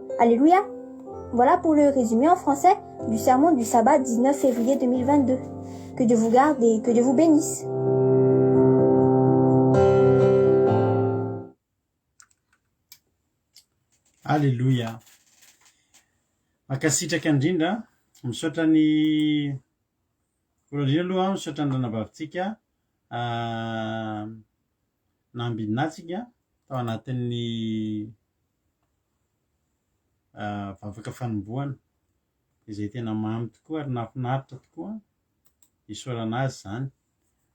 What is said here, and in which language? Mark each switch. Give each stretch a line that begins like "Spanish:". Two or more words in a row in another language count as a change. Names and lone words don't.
French: Alléluia. Voilà pour le résumé en français du sermon du sabbat 19 février 2022. Que Dieu vous garde et que Dieu vous bénisse. Alléluia.
Malagasy: Makasitraka indrindra misaotra ny voalohany aloha misaotra ny ranabavitsika nambidinatsika tao anatin'ny vavaka fanombohana izay tena mamy tokoa ary nahafinaritra tokoa isaorana azy zany.